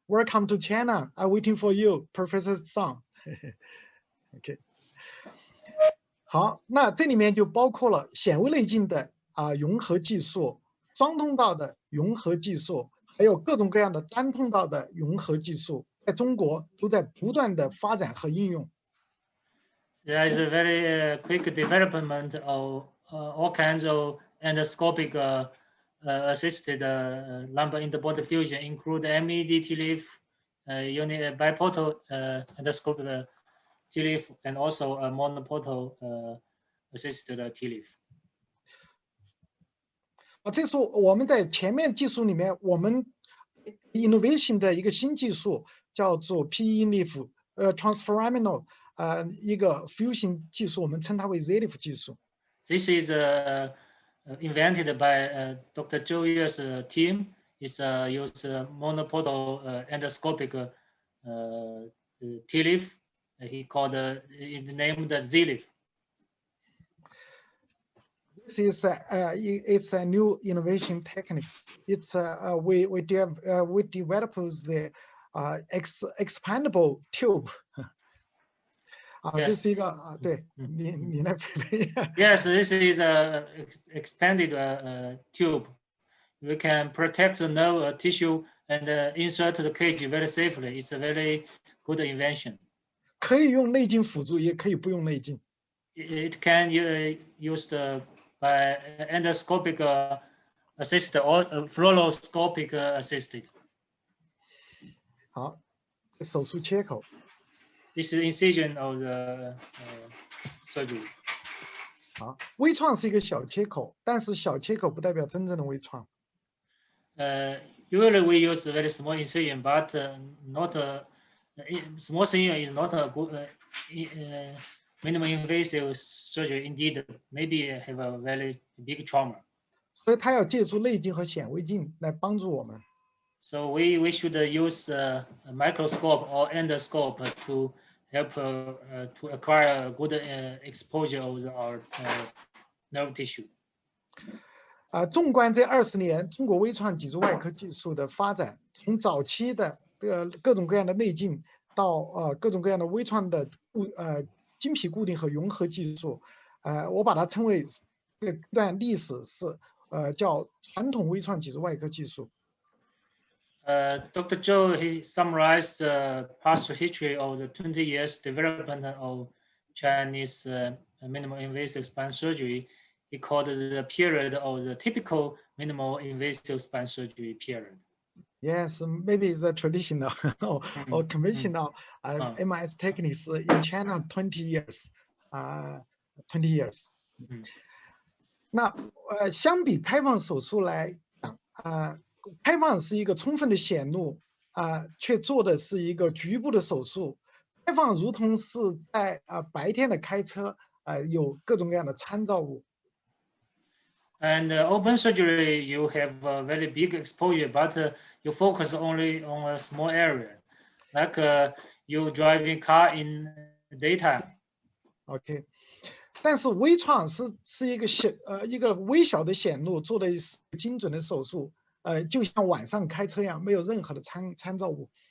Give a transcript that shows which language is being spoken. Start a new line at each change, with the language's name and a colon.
English: Welcome to China. I'm waiting for you, Professor Sang. OK.
Chinese: 好，那这里面就包括了显微内镜的融合技术、双通道的融合技术，还有各种各样的单通道的融合技术，在中国都在不断的发展和应用。
English: There is a very quick development of all kinds of endoscopic assisted lumbar interbody fusion, include MED TLIF, biportal endoscopic TLIF, and also a monoportal assisted TLIF.
Chinese: 这是我们在前面技术里面，我们 innovation 的一个新技术，叫做 PE-LIF transforaminal 一个 fusion 技术，我们称它为 ZLIF 技术。
English: This is invented by Dr. Zhou Yue's team. It's used monoportal endoscopic TLIF. He called it named ZLIF. This is it's a new innovation techniques. It's we develop the expandable tube.
Chinese: 这是一个对你来配配。
English: Yes, this is a expanded tube. We can protect the nerve tissue and insert the cage very safely. It's a very good invention.
Chinese: 可以用内镜辅助，也可以不用内镜。
English: It can used by endoscopic assisted or fluoroscopic assisted.
Chinese: 好，手术切口。
English: This is incision of the surgery.
Chinese: 好，微创是一个小切口，但是小切口不代表真正的微创。
English: Usually we use a very small incision, but not small incision is not a good minimally invasive surgery. Indeed, maybe have a very big trauma.
Chinese: 所以它要借助内镜和显微镜来帮助我们。
English: So we should use a microscope or endoscope to help to acquire good exposure of our nerve tissue.
Chinese: 纵观这20年中国微创脊柱外科技术的发展，从早期的各种各样的内镜到各种各样的微创的晶皮固定和融合技术，我把它称为这段历史是叫传统微创脊柱外科技术。
English: Dr. Zhou, he summarized the past history of the 20 years development of Chinese minimal invasive spine surgery. He called it the period of the typical minimal invasive spine surgery period. Yes, maybe it's a traditional or conventional MIS techniques in China 20 years. 20 years.
Chinese: 那相比开放手术来讲，开放是一个充分的显露却做的是一个局部的手术。开放如同是在白天的开车，有各种各样的参照物。
English: And open surgery, you have a very big exposure, but you focus only on a small area, like you driving car in daytime.
Chinese: OK， 但是微创是一个微小的显露，做的精准的手术，就像晚上开车一样，没有任何的参照物。